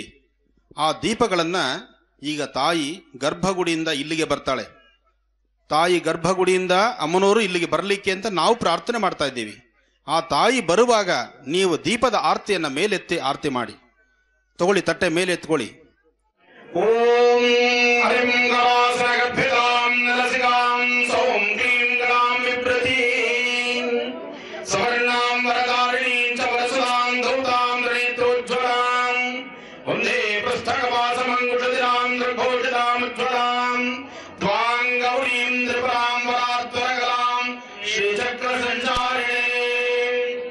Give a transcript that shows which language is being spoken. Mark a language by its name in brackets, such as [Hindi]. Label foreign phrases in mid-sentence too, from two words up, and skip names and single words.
[Kannada] ಆ ದೀಪಗಳನ್ನು ಈಗ ತಾಯಿ ಗರ್ಭಗುಡಿಯಿಂದ ಇಲ್ಲಿಗೆ ಬರ್ತಾಳೆ. ತಾಯಿ ಗರ್ಭಗುಡಿಯಿಂದ ಅಮ್ಮನವರು ಇಲ್ಲಿಗೆ ಬರಲಿಕ್ಕೆ ಅಂತ ನಾವು ಪ್ರಾರ್ಥನೆ ಮಾಡ್ತಾ ಇದ್ದೀವಿ. ಆ ತಾಯಿ ಬರುವಾಗ ನೀವು ದೀಪದ ಆರತಿಯನ್ನು ಮೇಲೆತ್ತಿ ಆರತಿ ಮಾಡಿ. ತಗೊಳ್ಳಿ, ತಟ್ಟೆ ಮೇಲೆ ಎತ್ಕೊಳ್ಳಿ. [Sanskrit] ಓಂ ಹರಿಂ ಗಣಾಸನಗರ್ಭಿತಾಂ ನಲಸಿಕಾಂ ಸೌಂ ಕ್ಲೀಂ ಗಣಾಂ ವಿಪ್ರತೀಂ ಸವರ್ಣಾಂ ವರದಾರಿಣೀಂ ಚ ವರಸುಧಾಂ ಧೌತಾಂ ನೇತ್ರೋಜ್ವಲಾಂ ವಂದೇ ಪುಸ್ತಕವಾಸಮಂಗುಷದಿನಾಂ ದೃಘೋಷಿತಾಂ ಉಜ್ವಲಾಂ ತ್ವಾಂ ಗೌರೀಂ ತ್ರಿಪುರಾಂ ವರಾತ್ವರಗಲಾಂ ಶ್ರೀಚಕ್ರ ಸಂಚಾರಿಣೇ.